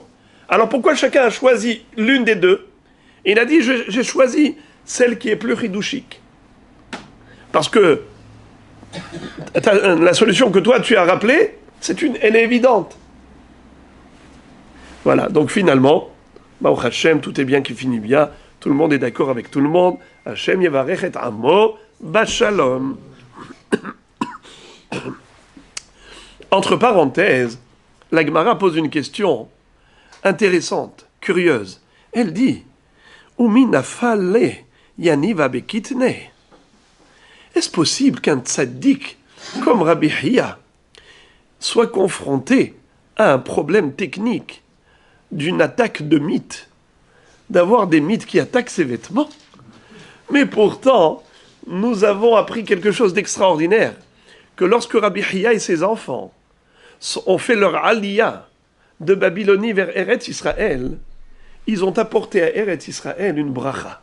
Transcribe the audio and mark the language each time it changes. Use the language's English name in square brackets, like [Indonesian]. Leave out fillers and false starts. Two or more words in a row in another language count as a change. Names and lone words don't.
[French] Alors pourquoi chacun a choisi l'une des deux? Il a dit, j'ai choisi celle qui est plus hiddouchique. Parce que la solution que toi tu as rappelée, elle est évidente. Voilà, donc finalement, [Hebrew] ברוך השם, [French] tout est bien qui finit bien, tout le monde est d'accord avec tout le monde. [Hebrew] השם יברך את עמו בשלום. [French] Entre parenthèses, la Gemara pose une question intéressante, curieuse. Elle dit, [Aramaic] ומי נפלי אניבא בכיתני. [French] Est-ce possible qu'un tzaddik comme Rabbi Hiya soit confronté à un problème technique d'une attaque de mythes, d'avoir des mythes qui attaquent ses vêtements? Mais pourtant, nous avons appris quelque chose d'extraordinaire, que lorsque Rabbi Hiya et ses enfants ont fait leur aliyah de Babylonie vers Eretz Israël, ils ont apporté à Eretz Israël une bracha.